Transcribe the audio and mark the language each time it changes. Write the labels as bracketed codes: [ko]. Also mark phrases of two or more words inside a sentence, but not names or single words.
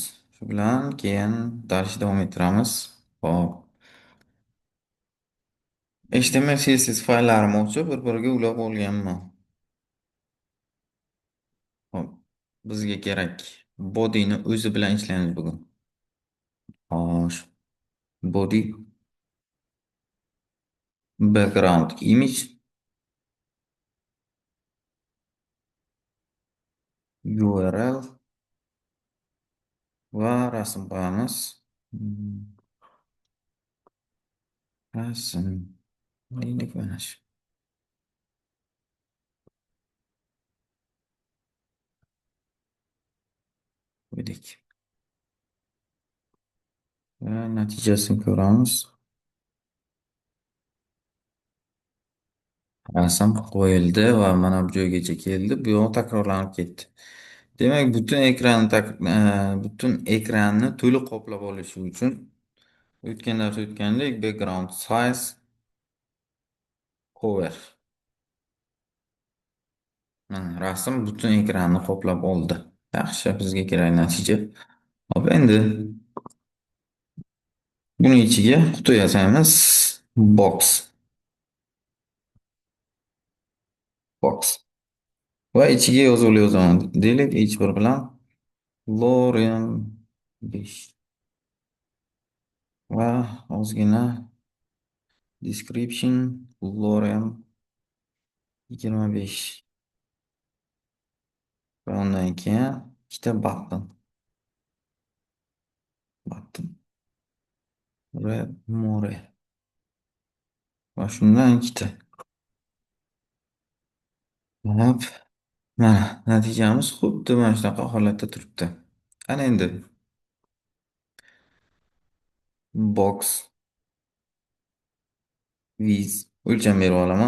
[uz] Shu bilan keyin darsni davom ettiramiz. Hop. HTML, CSS fayllarimni ochib, bir-biriga ulab olganman. Hop. Bizga kerak body'ni o'zi bilan ishlaymiz bugun. Xo'sh. [en] Body background image URL [uz] va rasm qo'yamiz. Hmm, Rasm neydi mana shu? Qo'ydik. Va natijasini ko'ramiz. Rasm qo'yildi va mana bu joygacha keldi. Bu yoq takrorlanib ketdi. Demak, butun ekranni to'liq qoplab olishi uchun o'tgan dars o'tgandek [en] background size cover. [uz] Rasm butun ekranni qoplab oldi. Yaxshi, bizga kerak natija. Hop, endi buni ichiga quti yasaymiz. Box. Box. Va ichiga yozuvli yozaman. Deylik, H1 bilan Lorem 5 va ozgina description Lorem 25 va undan keyin ikkita [en] button red more [uz] va shundan ikkita. Hop, mana natijamiz xuddi mana shunaqa holatda turibdi. Ana endi [en] box width [uz] o'lcham berib olaman.